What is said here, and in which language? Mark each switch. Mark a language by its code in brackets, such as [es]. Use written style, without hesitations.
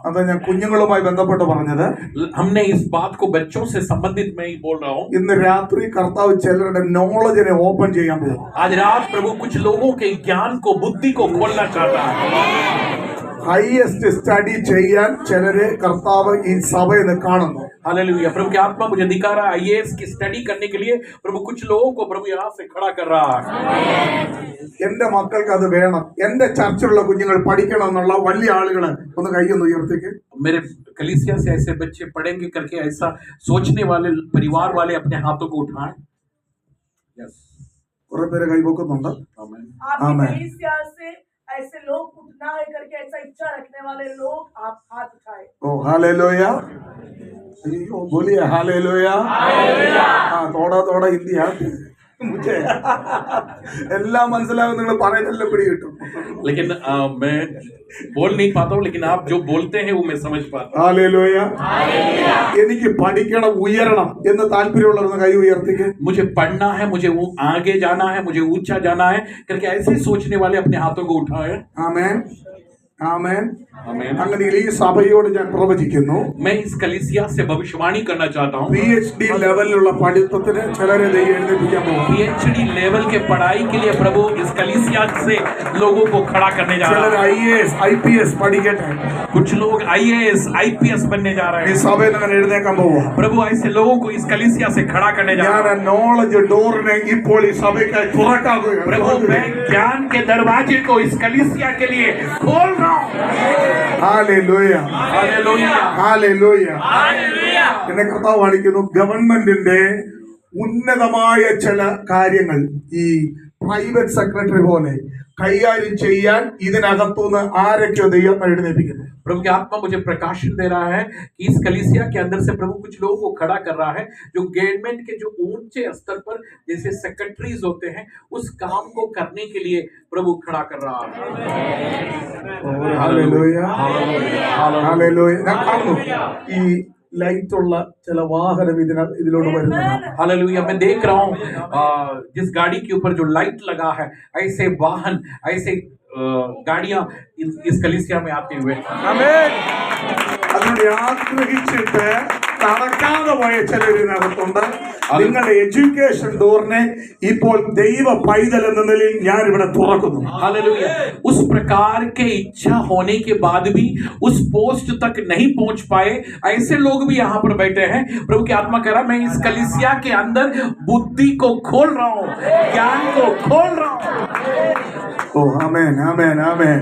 [ml] അതാ ഞാൻ കുഞ്ഞുങ്ങളുമായി ബന്ധപ്പെട്ട് പറഞ്ഞത്. [hi] हमने इस बात को बच्चों से संबंधित मैं ही बोल रहा हूँ. [ml] ഇന്ന് രാത്രി കർത്താവ് ചിലരുടെ നോളജിനെ ഓപ്പൺ ചെയ്യാൻ പോകും. [hi] आज रात प्रभु कुछ लोगों के ज्ञान को, बुद्धि को खोलना चाहता है. [ml] ഹൈയസ്റ്റ് സ്റ്റഡി ചെയ്യാൻ ചിലരെ കർത്താവ് ഈ സഭയിൽ കാണുന്നു. [hi] हालेलुया. प्रभु की आत्मा मुझे दिखा रहा है, आईएएस की स्टडी करने के लिए प्रभु कुछ लोगों को प्रभु यहाँ से खड़ा कर रहा है. [ml] എന്റെ മക്കൾക്ക് അത് വേണം, എന്റെ ചർച്ചിലുള്ള കുഞ്ഞുങ്ങൾ പഠിക്കണം എന്നുള്ള വലിയ ആളുകൾ ഒന്ന് കൈയൊന്ന് ഉയർത്തിക്ക്. [hi] मेरे कलीसिया से ऐसे बच्चे पढ़ेंगे करके ऐसा सोचने वाले परिवार वाले अपने हाथों को उठाएं. [en] Yes. [ml] കുറെ പേര് കൈപൊക്കുന്നുണ്ട്. [hi] आमीन. आपकी आमीन. कलीसिया से ऐसे लोग उठना है करके ऐसा इच्छा रखने वाले लोग आप हाथ उठाए। [ml] ഓ ഹല്ലേലൂയ. അയ്യോ ബോലിയ ഹല്ലേലൂയ. ആ [hi] തോടാ ഹിന്ദി മുझे [ml] എല്ലാം മനസ്സിലാവും, നിങ്ങൾ പറയുന്നതെല്ലാം പിടി കിട്ടും. [hi] लेकिन मैं बोल नहीं पाता हूँ, लेकिन आप जो बोलते हैं वो मैं समझ पाता हूँ. [ml] ഹല്ലേലൂയ. എനിക്ക് പഠിക്കണം, ഉയരണം എന്ന് താല്പര്യമുള്ളവർ കൈ ഉയർത്തിക്ക്. [hi] मुझे पढ़ना है, मुझे वो आगे जाना है, मुझे ऊंचा जाना है करके ऐसे सोचने वाले अपने हाथों को उठाए. [ml] ആമേൻ, ആമേൻ. [hi] आमीन. [ml] അങ്ങനെ ഈ സഭയോട് ഞാൻ പ്രവചിക്കുന്നു, [hi] मैं इस कलीसिया से भविष्यवाणी करना चाहता हूँ. [ml] PhD ലെവലിലുള്ള പഠിത്തത്തിന് ചിലരെ ദൈവം എഴുന്നേൽപ്പിക്കാൻ പോകും. [hi] PhD लेवल के पढ़ाई के लिए प्रभु इस कलीसिया से लोगों को खड़ा करने जा [ml] ചിലർ [hi] रहा है. [ml] IAS IPS പഠിക്കട്ടെ. [hi] कुछ लोग IAS IPS बनने जा रहे [ml] ഈ [hi] हैं. [ml] സഭയിൽ അങ്ങനെ എഴുന്നേക്കാൻ പോവുക. [hi] प्रभु ऐसे लोगों को इस कलीसिया से खड़ा करने जा [ml] ഞാൻ [hi] रहा है. [ml] നോളജ് ഡോറിനെ ഇപ്പോൾ ഈ സഭയ്ക്കായി തുറക്കാകുകയാണ്. [hi] प्रभु मैं ज्ञान के दरवाजे को इस कलीसिया के लिए खोल रहा हूँ. [ml] Hallelujah, [hi] hallelujah. [ml] ഹല്ലേലൂയ. [hi] हालेलुया. [ml] എന്നെ കർത്താവ് കാണിക്കുന്നു, ഗവൺമെന്റിന്റെ ഉന്നതമായ ചില കാര്യങ്ങൾ ഈ പ്രൈവറ്റ് സെക്രട്ടറി പോലെ കൈകാര്യം ചെയ്യാൻ ഇതിനകത്തുനിന്ന് ആരൊക്കെയോ ദൈവം എഴുന്നേൽപ്പിക്കുന്നു. [hi] प्रभु की आत्मा मुझे प्रकाशन दे रहा है कि इस कलीसिया के अंदर से प्रभु कुछ लोगों को खड़ा कर रहा है जो गवर्नमेंट के जो ऊंचे स्तर पर जैसे सेक्रेटरीज होते हैं उस काम को करने के लिए प्रभु खड़ा कर रहा है. [ml] Hallelujah, [hi] hallelujah. [ml] ഹല്ലേലൂയ. ഞാൻ കാണുന്നു ഈ ലൈറ്റുള്ള ചില വാഹനം ഇതിലോട്ട് വരുന്നുണ്ട്. [hi] हालेलुया. मैं देख रहा हूँ जिस गाड़ी के ऊपर जो लाइट लगा है, ऐसे वाहन, ऐसे गाड़ियां इस कलीसिया में आते हुए. [ml] അതിനോട് ആഗ്രഹിച്ചിട്ട് നടക്കാതെ പോയ ചിലരിനകത്തുണ്ട്. നിങ്ങളുടെ എഡ്യൂക്കേഷൻ ഡോറിനെ ഇപ്പോൾ ദൈവ പൈതൽ എന്ന നിലയിൽ ഞാൻ ഇവിടെ തുറക്കുന്നു. [hi] हालेलुया. उस प्रकार के इच्छा होने के बाद भी उस पोस्ट तक नहीं पहुंच पाए ऐसे लोग भी यहाँ पर बैठे हैं. प्रभु की आत्मा कह रहा मैं इस कलीसिया के अंदर बुद्धि को खोल रहा हूँ, ज्ञान को खोल रहा हूँ. [ml] ഓ ആമേൻ, ആമേൻ, ആമേൻ.